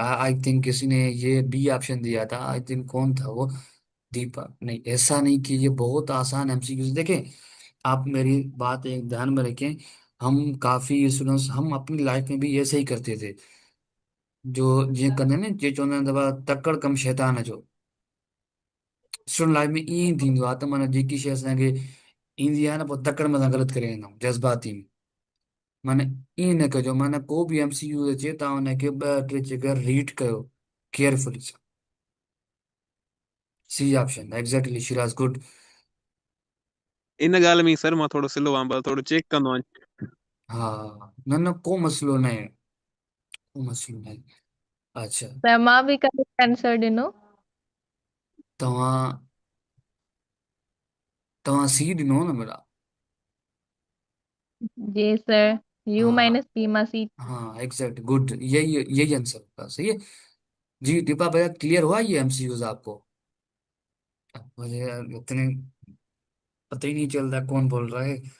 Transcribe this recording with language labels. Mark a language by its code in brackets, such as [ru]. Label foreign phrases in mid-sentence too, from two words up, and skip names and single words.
[en] I think [hi] किसी ने ये बी ऑप्शन दिया था, [en] I think [hi] कौन था वो, दीपा। नहीं, ऐसा नहीं कि ये बहुत आसान एमसीक्यूज देखें। आप मेरी बात एक ध्यान में रखें, हम काफी स्टूडेंट्स हम अपनी लाइफ में भी ऐसे ही करते थे। [sd] जो ये करने ना जे चवंदा आहिनि दफ़ा तकड़ कम शैतान जो [en] student life [sd] में ईअं ई थींदो आहे त माना जेकी शइ असांखे ईंदी आहे न पोइ तकड़ में असां ग़लति करे वेंदा आहियूं जज़्बाती में। माना ईअं न कजो, माना को बि एमसीक्यू अचे तव्हां हुनखे ॿ टे चकर रीड कयो केयरफुली सां। [en] C option exactly Shiraz good. [sd] इन ॻाल्हि में सर मां थोरो सिलो आहियां, थोरो चेक कंदो आहियां। हा, न न को मसइलो न आहे, को मसइलो न आहे। [hi] अच्छा, [sd] सर मां बि [en] correct answer [sd] ॾिनो। तव्हां तव्हां सी ॾिनो न मेरा। [hi] जी सर, यू हाँ [en] minus P [sd] मां सी। [hi] हाँ [en] exact good, [hi] यही यही आंसर होगा, सही है। जी दीपा भैया, क्लियर हुआ ये एमसीक्यूज आपको? मुझे यार इतने पता ही नहीं चल रहा कौन बोल रहा है।